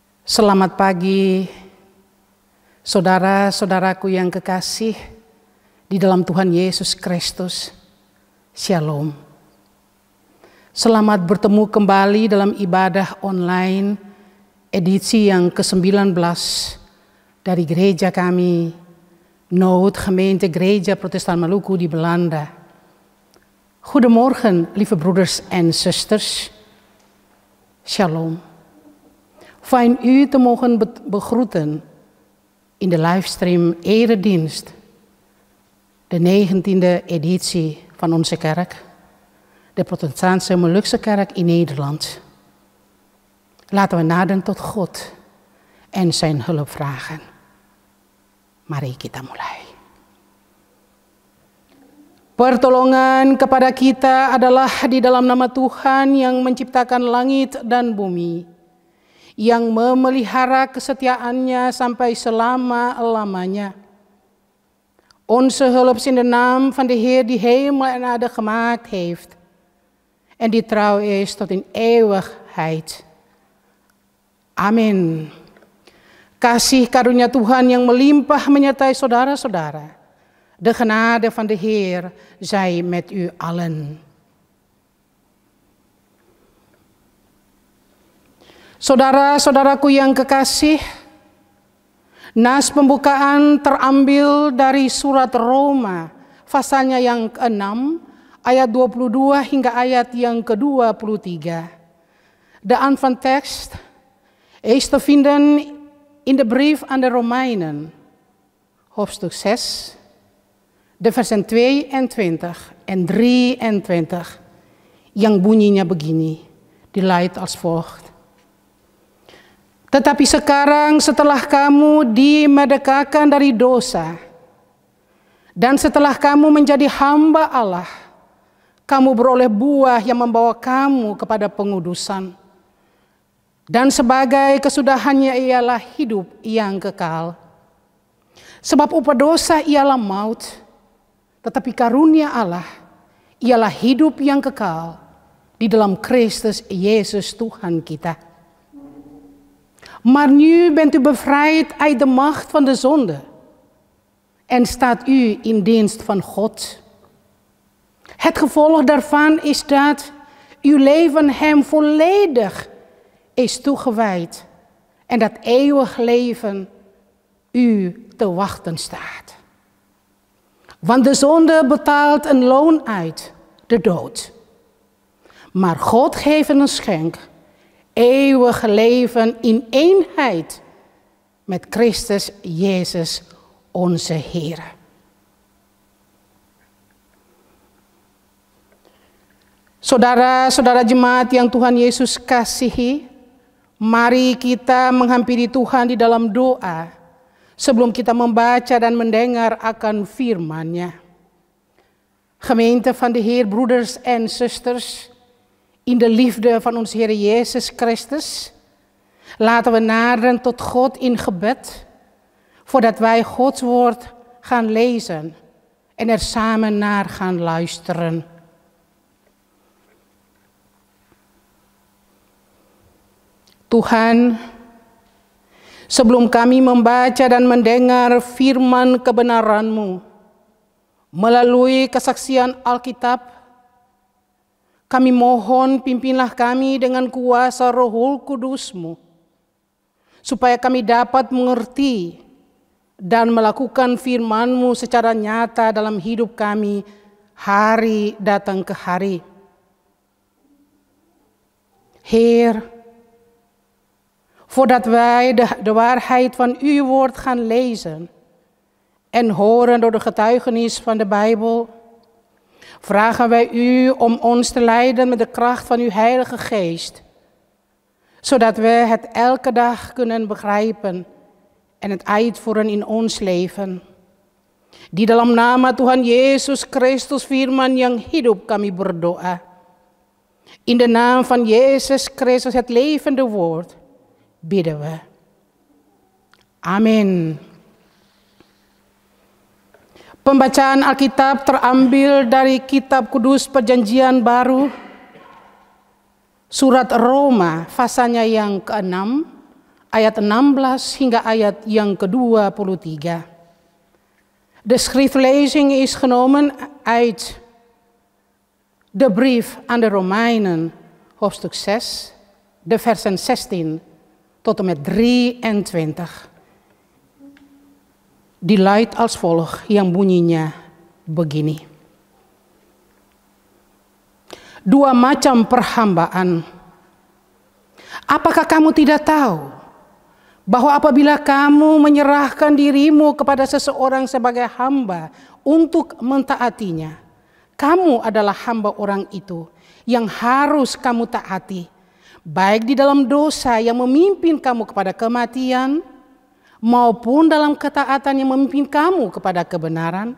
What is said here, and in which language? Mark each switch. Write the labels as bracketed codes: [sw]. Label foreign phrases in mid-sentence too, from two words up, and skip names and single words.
[id] Selamat pagi, saudara-saudaraku yang kekasih di dalam Tuhan Yesus Kristus. Shalom. Selamat bertemu kembali dalam ibadah online edisi yang ke-19 dari gereja kami, Nood Gemeente Gereja Protestant Maluku di Belanda. [nl] Goedemorgen, lieve broeders en zusters. Shalom. Fijn u te mogen begroeten in de livestream eredienst, de 19e editie van onze kerk, de Protestantse Molukse kerk in Nederland. Laten we naderen tot God en zijn hulp vragen. [id] Mari kita mulai. Pertolongan kepada kita adalah di dalam nama Tuhan yang menciptakan langit dan bumi, yang memelihara kesetiaannya sampai selama-lamanya. [nl] Onze hulp is in de naam van de Heer die hemel en aarde gemaakt heeft en die trouw is tot in eeuwigheid. [id] Amin. Kasih karunia Tuhan yang melimpah menyertai saudara-saudara. [nl] De genade van de Heer zij met u allen. [id] Saudara-saudaraku yang kekasih, nas pembukaan terambil dari surat Roma, pasalnya yang ke-6, ayat 22 hingga ayat yang ke-23. [nl] De aanvangtekst is te vinden in de brief aan de Romeinen, hoofdstuk 6, de versen 22 en 23, [id] yang bunyinya begini, [nl] diluidt als volgt. [id] Tetapi sekarang setelah kamu dimerdekakan dari dosa, dan setelah kamu menjadi hamba Allah, kamu beroleh buah yang membawa kamu kepada pengudusan. Dan sebagai kesudahannya ialah hidup yang kekal. Sebab upah dosa ialah maut, tetapi karunia Allah ialah hidup yang kekal di dalam Kristus Yesus Tuhan kita. [nl] Maar nu bent u bevrijd uit de macht van de zonde en staat u in dienst van God. Het gevolg daarvan is dat uw leven hem volledig is toegewijd en dat eeuwig leven u te wachten staat. Want de zonde betaalt een loon uit, de dood. Maar God geeft een schenk, eeuwige leven in eenheid met Christus Jezus onze Heer. [id] Saudara-saudara jemaat yang Tuhan Yesus kasihi, mari kita menghampiri Tuhan di dalam doa sebelum kita membaca dan mendengar akan firman-Nya. [nl] Gemeente van de Heer, broeders en zusters, in de liefde van onze Heer Jezus Christus, laten we naderen tot God in gebed, voordat wij Gods woord gaan lezen en er samen naar gaan luisteren. [id] Tuhan, sebelum kami membaca dan mendengar firman kebenaran-Mu melalui kesaksian Alkitab, kami mohon pimpinlah kami dengan kuasa Roh Kudus-Mu, supaya kami dapat mengerti dan melakukan firman-Mu secara nyata dalam hidup kami hari datang ke hari. [nl] Heer, voordat wij de waarheid van uw woord gaan lezen en horen door de getuigenis van de Bijbel, vragen wij u om ons te leiden met de kracht van uw Heilige Geest, zodat we het elke dag kunnen begrijpen en het uitvoeren in ons leven. [id] Di dalam nama Tuhan Yesus Kristus firman yang hidup kami berdoa. [nl] In de naam van Jezus Christus, het levende woord, bidden we. [id] Amin. Pembacaan Alkitab terambil dari Kitab Kudus Perjanjian Baru, surat Roma, pasalnya yang ke-6, ayat 16 hingga ayat yang ke-23. [nl] De schriftlezing is genomen uit de brief aan de Romeinen, hoofdstuk 6, de versen 16 tot en met 23. Die luidt als volgt, [id] yang bunyinya begini. Dua macam perhambaan. Apakah kamu tidak tahu bahwa apabila kamu menyerahkan dirimu kepada seseorang sebagai hamba untuk mentaatinya, kamu adalah hamba orang itu yang harus kamu taati, baik di dalam dosa yang memimpin kamu kepada kematian, maupun dalam ketaatan yang memimpin kamu kepada kebenaran.